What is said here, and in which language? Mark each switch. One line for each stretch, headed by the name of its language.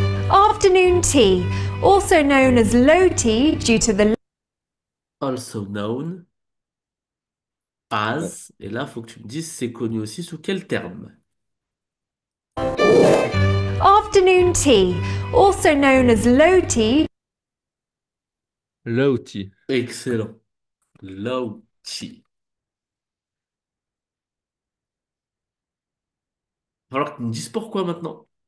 English: Afternoon tea, also known as low tea due to the Also known
French: Ouais.
English: as.
French: Et là, faut que tu me dises c'est connu aussi sous quel terme?
English: afternoon tea, also known as low tea Low tea.
French: Excellent. Low tea. Va falloir que tu me dises pourquoi maintenant.